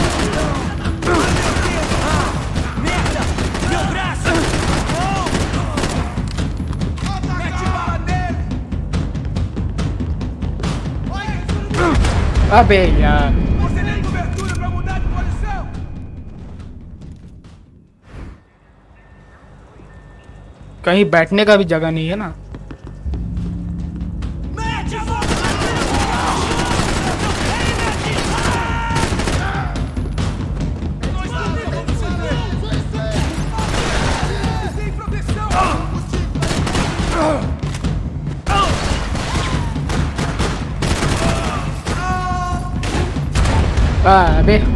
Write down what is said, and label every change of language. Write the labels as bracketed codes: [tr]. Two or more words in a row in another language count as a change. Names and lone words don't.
[pt] Merda! Meu braço! Mete bala nele! [hi] अबे यार, [pt] Você nem cobertura pra mudar de posição! [hi] कहीं बैठने का भी जगह नहीं है ना। [pt] Mete a mão! Sem proteção! [hi] अबे